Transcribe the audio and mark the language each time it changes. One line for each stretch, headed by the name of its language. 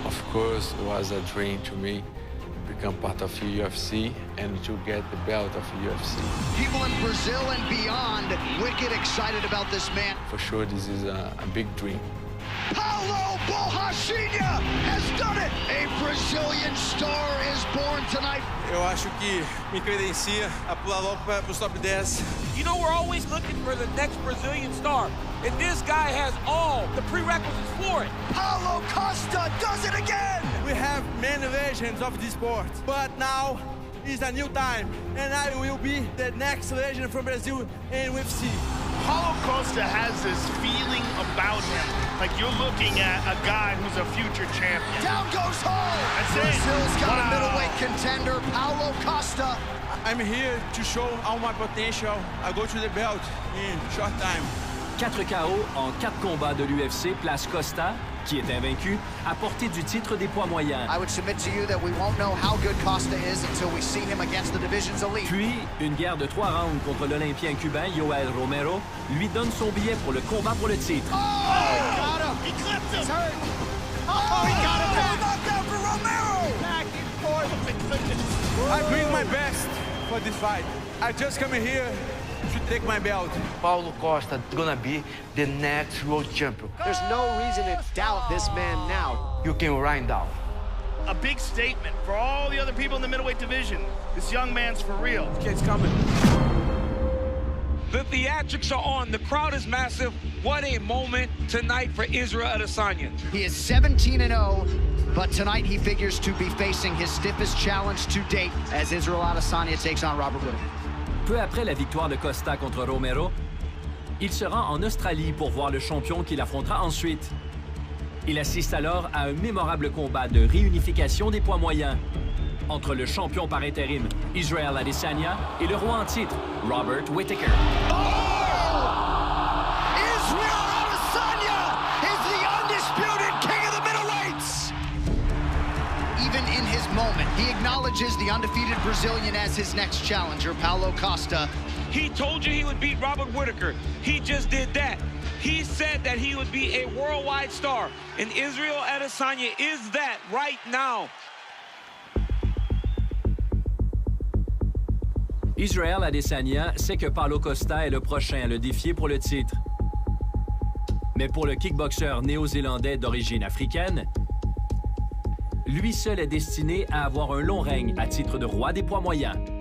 English: Of course, it was a dream to me to become part of the UFC and to get the belt of the UFC. People in Brazil and beyond wicked excited about this man. For sure, this is a big dream. Paulo Borrachinha has done it! A Brazilian star is born tonight.
Portuguese: Eu acho que me credencia a pular logo para os top 10.
English: You know, we're always looking for the next Brazilian star, and this guy has all the prerequisites for it. Paulo Costa does it again! We have many legends of this sport, but now is a new time, and I will be the next legend from Brazil in UFC. Paulo Costa has this feeling about him, like you're looking at a guy who's a future champion. Down goes home! Brazil's got a middleweight contender, Paulo Costa. I'm here to show all my potential. I go to the belt in short time.
French: 4 KO en 4 combats de l'UFC place Costa, qui est invaincu, à portée du titre des poids moyens.
English: I would submit to you that we won't know how good Costa is until we see him against the division's elite.
French: Puis, une guerre de 3 rounds contre l'Olympien cubain Yoel Romero lui donne son billet pour le combat pour le titre.
English: Oh! Got him! He clipped him! He's hurt! Oh, he got him back! Knockdown for Romero! Back and forth. I bring my best for this fight. I just come here to take my belt. Paulo Costa is gonna be the next world champion. There's no reason to doubt this man now. You can write down. A big statement for all the other people in the middleweight division. This young man's for real. Kid's coming. The theatrics are on. The crowd is massive. What a moment tonight for Israel Adesanya. He is 17-0, but tonight he figures to be facing his stiffest challenge to date as Israel Adesanya takes on Robert Whittaker.
French: Peu après la victoire de Costa contre Romero, il se rend en Australie pour voir le champion qu'il affrontera ensuite. Il assiste alors à un mémorable combat de réunification des poids moyens entre le champion par intérim, Israel Adesanya, et le roi en titre, Robert Whittaker.
English: Israel Adesanya is the undisputed king of the middleweights. Even in his moment, he acknowledges the undefeated Brazilian as his next challenger, Paulo Costa. He told you he would beat Robert Whittaker. He just did that. He said that he would be a worldwide star, and Israel Adesanya is that right now.
French: Israel Adesanya sait que Paulo Costa est le prochain à le défier pour le titre. Mais pour le kickboxeur néo-zélandais d'origine africaine, lui seul est destiné à avoir un long règne à titre de roi des poids moyens.